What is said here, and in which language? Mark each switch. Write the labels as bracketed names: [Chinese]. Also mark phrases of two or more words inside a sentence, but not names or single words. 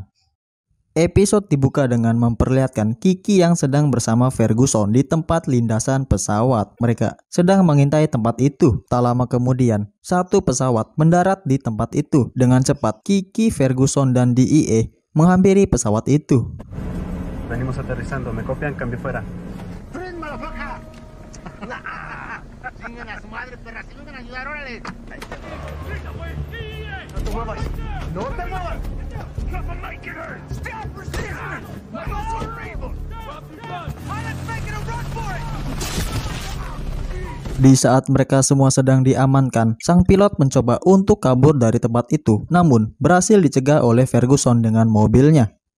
[Indonesian] Episode dibuka dengan memperlihatkan Kiki yang sedang bersama Ferguson di tempat lindasan pesawat. Mereka sedang mengintai tempat itu. Tak lama kemudian, satu pesawat mendarat di tempat itu. Dengan cepat, Kiki, Ferguson, dan DEA menghampiri pesawat itu. [Spanish] Venimos aterrizando, me copian, cambio fuera. [English] ¡Friend, motherfucker! [Spanish] ¡Chingan a su madre, perra! ¡Si vengan a ayudar, órale! ¡No te muevas! ¡No te muevas! [English] Stop resisting! [Indonesian] Di saat mereka semua sedang diamankan, sang pilot mencoba untuk kabur dari tempat itu, namun berhasil dicegah oleh Ferguson dengan mobilnya.